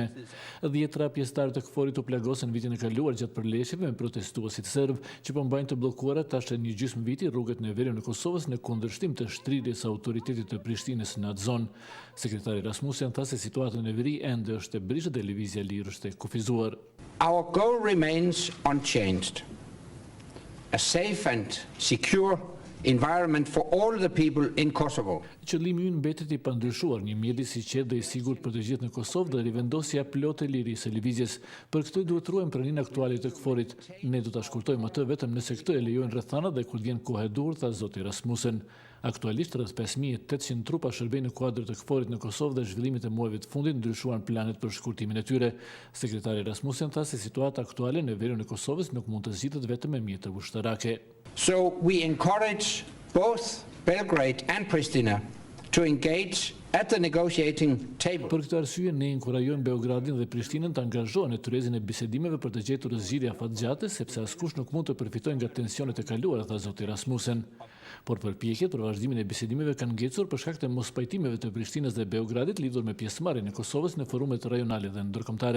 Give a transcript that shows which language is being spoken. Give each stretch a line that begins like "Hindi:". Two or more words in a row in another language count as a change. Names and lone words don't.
Albanian: 10 pjesëtarë të KFOR-it u plagosën vitin e kaluar gjatë përleshjeve me protestuesit serb që po mbajnë të bllokuara tash një gjysmë viti rrugët në veriun e Kosovës në kundërshtim të shtrirjes së autoritetit të Prishtinës në atë zonë. Sekretari Rasmussen tha se situata në veri ende është e brisht dhe lëvizja lirë është e kufizuar.
English: Our goal remains unchanged. A safe and secure environment for all the people in Kosovo.
Albanian: Qëllimi ynë mbetet i pandryshuar, një mjedis i qetë dhe i sigurt për të gjithë në Kosovë dhe rivendosja plotë e lirisë së lëvizjes. Për këtë duhet ruajmë praninë aktuale të KFOR-it. Ne do ta shkurtojmë atë vetëm nëse këtë e lejojnë rrethanat dhe kur vjen koha e duhur, tha zoti Rasmussen. Aktualisht rreth 5800 trupa shërbejnë në kuadër të KFOR-it në Kosovë dhe zhvillimit e muajve të fundit ndryshuan planet për shkurtimin e tyre. Sekretari Rasmussen tha se situata aktuale në veriun e Kosovës nuk mund të zgjidhet vetëm me mjete ushtarake.
English: So we encourage both Belgrade and Pristina to engage at the negotiating table.
Albanian: Për këtë arsye ne inkurajojmë Beogradin dhe Prishtinën të angazhohen në tryezën e bisedimeve për të gjetur zgjidhje afatgjate, sepse askush nuk mund të përfitojë nga tensionet e kaluara, tha zoti Rasmussen. Por përpjekjet për vazhdimin e bisedimeve kanë ngecur për shkak të mospajtimeve të Prishtinës dhe Beogradit lidhur me pjesëmarrjen e Kosovës në forumet rajonale dhe ndërkombëtare.